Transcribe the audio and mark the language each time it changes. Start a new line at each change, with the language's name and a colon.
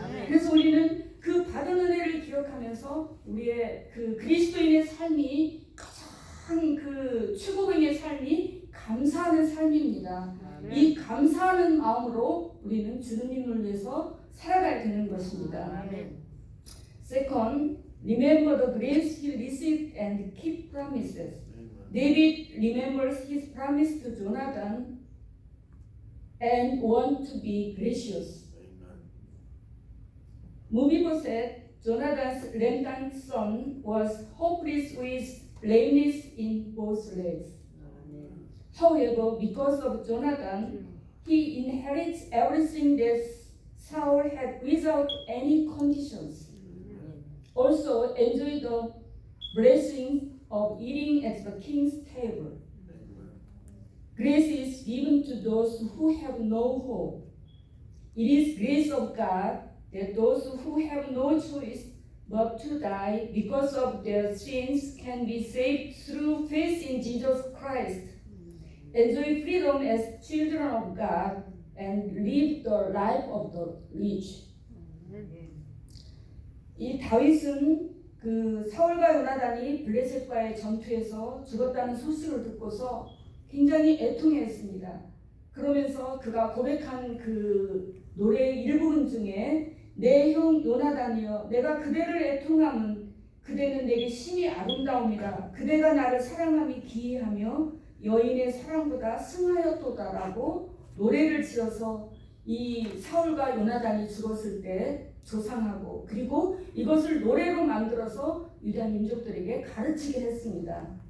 Korean: 그래서 우리는 그 받은 은혜를 기억하면서 우리의 그 그리스도인의 삶이 가장 그 최고봉의 삶이 감사하는 삶입니다. 이 감사하는 마음으로 우리는 주님을 위해서 살아가야 되는 것입니다.
English: Second, remember the grace he received and keep promises. David remembers his promise to Jonathan and want to be gracious. Mephibosheth, Jonathan's lame son, was hopeless with lameness in both legs. However, because of Jonathan, he inherits everything that Saul had without any conditions. Also enjoy the blessing of eating at the king's table. Grace is given to those who have no hope. It is grace of God that those who have no choice but to die because of their sins can be saved through faith in Jesus Christ, enjoy freedom as children of God, and live the life of the rich.
Korean: 이 다윗은 그 사울과 요나단이 블레셋과의 전투에서 죽었다는 소식을 듣고서 굉장히 애통해했습니다. 그러면서 그가 고백한 그 노래의 일부분 중에 내 형 요나단이여 내가 그대를 애통함은 그대는 내게 심히 아름다움이라 그대가 나를 사랑함이 기이하며 여인의 사랑보다 승하였도다라고 노래를 지어서 이 사울과 요나단이 죽었을 때 조상하고 그리고 이것을 노래로 만들어서 유다 민족들에게 가르치게 했습니다.